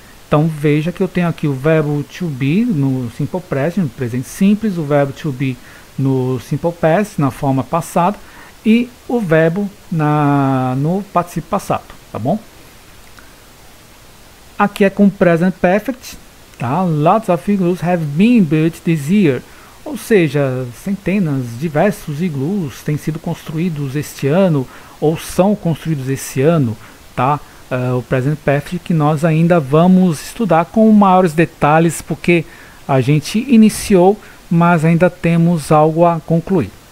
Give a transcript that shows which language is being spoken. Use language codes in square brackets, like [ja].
[pt] Então veja que eu tenho aqui o verbo to be no Simple Present, no presente simples, o verbo to be no Simple Past, na forma passada, e o verbo no particípio passado, tá bom? Aqui é com Present Perfect, tá? [en] Lots of igloos have been built this year. [pt] Ou seja, centenas, diversos iglus têm sido construídos este ano, ou são construídos esse ano, tá? O Present Perfect que nós ainda vamos estudar com maiores detalhes, porque a gente iniciou, mas ainda temos algo a concluir.